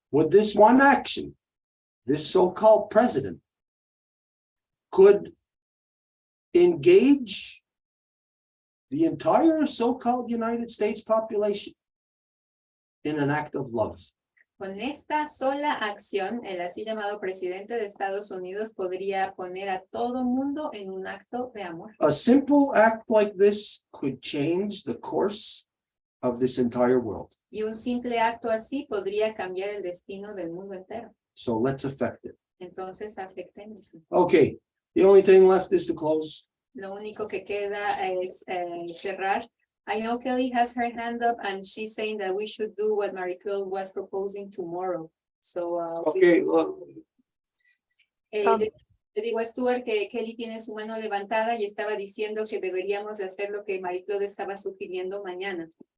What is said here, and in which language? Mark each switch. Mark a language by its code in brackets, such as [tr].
[en] With this one action, this so-called president could engage the entire so-called United States population in an act of love. [es] Con esta sola acción, el así llamado presidente de Estados Unidos podría poner a todo mundo en un acto de amor. [en] A simple act like this could change the course of this entire world. [es] Y un simple acto así podría cambiar el destino del mundo entero. [en] So let's affect it. [es] Entonces, afectemos. [en] Okay, the only thing left is to close. [es] Lo único que queda es cerrar. [en] I know Kelly has her hand up and she's saying that we should do what Marie-Claude was proposing tomorrow. So, Okay, [es] le digo a Stuart que Kelly tiene su mano levantada y estaba diciendo que deberíamos hacer lo que Marie-Claude estaba sugiriendo mañana.